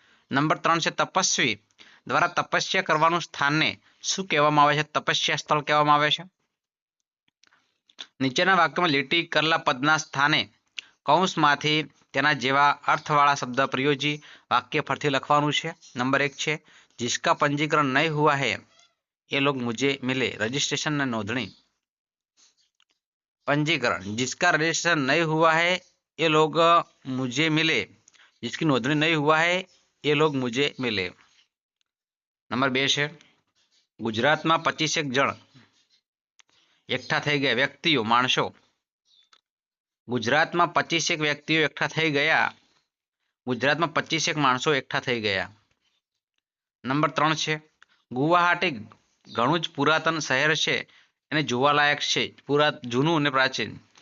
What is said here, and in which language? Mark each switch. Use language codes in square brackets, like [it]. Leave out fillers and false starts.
[gu] Number 3 છે તપસ્વી દ્વારા તપસ્યા કરવાનું સ્થાનને શું કહેવામાં આવે છે, તપસ્યા સ્થળ કહેવામાં આવે છે. નીચેના વાક્યમાં લીટી કરેલા પદના સ્થાને કૌંસમાંથી તેના જેવા અર્થવાળા શબ્દ પ્રયોજી વાક્ય ફરથી લખવાનું છે. નંબર 1 છે [hi] जिसका पंजीकरण नहीं हुआ है ये लोग मुझे मिले, रजिस्ट्रेशन ने नोंधणी. पंजीकरण जिसका रजिस्ट्रेशन नहीं हुआ है ये लोग मुझे मिले, जिसकी नोंधणी नहीं हुआ है ये लोग मुझे मिले. [gu] नंबर 2 છે ગુજરાતમાં 25 જણ એકઠા થઈ ગયા, વ્યક્તિઓ માણસો. ગુજરાતમાં 25 વ્યક્તિઓ એકઠા થઈ ગયા, ગુજરાતમાં 25 માણસો એકઠા થઈ ગયા. નંબર 3 છે ગુવાહાટી ઘણું જ પુરાતન શહેર છે એને જોવાલાયક છે, જૂનું અને પ્રાચીન.